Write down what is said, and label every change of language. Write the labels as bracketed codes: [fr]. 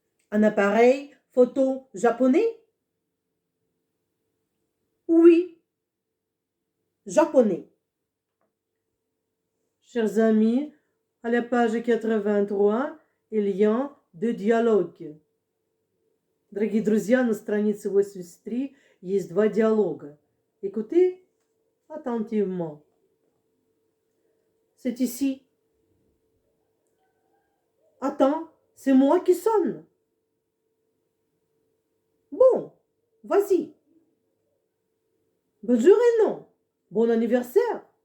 [fr] Un appareil photo japonais? Oui, japonais. Chers amis, à la page 83 il y a deux dialogues. [ru] Дорогие друзья, на странице 83 есть два диалога. [fr] Écoutez attentivement. C'est ici. Attends, c'est moi qui sonne. Bon, vas-y. Bonjour et non. Bon anniversaire.